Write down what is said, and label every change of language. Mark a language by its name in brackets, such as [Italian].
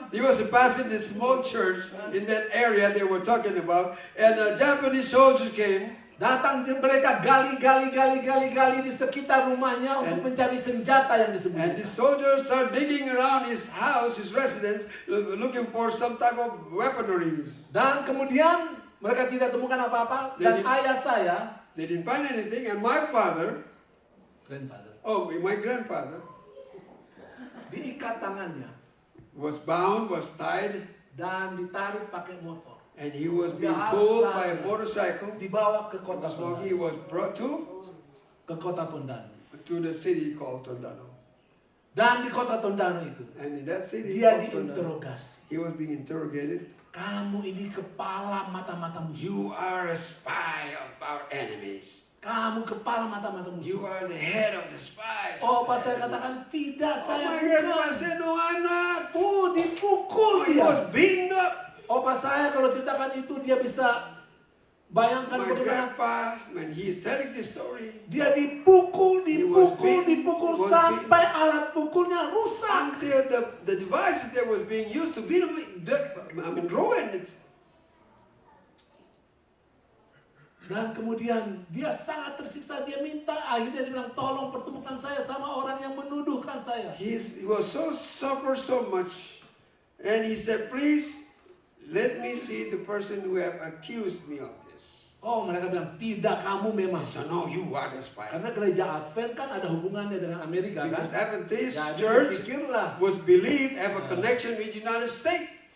[English] He was a pastor in a small church in that area they were talking about, and Japanese soldiers came. [Indonesian] Datang mereka gali di sekitar rumahnya untuk mencari senjata yang disembunyikan. [English] the soldiers start digging around his house, his residence, looking for some type of weaponry. [Indonesian] Dan kemudian mereka tidak temukan apa-apa. Dan ayah saya, [English] They didn't find anything, and my father, grandfather, my grandfather, [Indonesian] diikat tangannya [English] was bound, was tied, [Indonesian] dan ditarik pakai motor. [English] and he was being [Indonesian] Dia [English] pulled [Indonesian] harus [English] by a [Indonesian] lari. [English] motorcycle. [Indonesian] Dibawa ke kota [English] He [Indonesian] Tondano. [English] was brought [Indonesian] Ke kota Tondano. [English] to the city called Tondano. [Indonesian] Dan di kota Tondano itu, [English] And in that city [Indonesian] dia [English] called Tondano, [Indonesian] diinterogasi. [English] he was being interrogated. [Indonesian] Kamu ini kepala mata-mata musuh. [English] You are a spy of our enemies. [Indonesian] Kamu kepala mata-mata [English] You [Indonesian] musuh. [English] are the head of the spies. [Indonesian] Oh, pas saya katakan tidak, [English] Oh [Indonesian] saya my grandpa bukan. [English] said, no, I'm not. [Indonesian] Oh, dipukul [English] He [Indonesian] dia. [English] was beaten up. [Indonesian] Oh, pas saya kalau ceritakan itu dia bisa bayangkan [English] My [Indonesian] bagaimana [English] grandpa, when he is telling this story, [Indonesian] dia dipukul [English] was beaten, was [Indonesian] sampai alat pukulnya rusak. [English] until the devices that was being used to beat him, ruined it. [Indonesian] Dan kemudian dia sangat tersiksa. Dia minta, akhirnya dia bilang, tolong pertemukan saya sama orang yang menuduhkan saya. [English] He was suffered so much, and he said, please let me see the person who have accused me of this. [Indonesian] Oh, mereka bilang, tidak, kamu memang. [English] So no, you are the spy. [Indonesian] Karena gereja Advent kan ada hubungannya dengan Amerika kan. [English] Because Adventist [Indonesian] Jadi [English] church [Indonesian] pikirlah. [English] was believed have a connection with United States.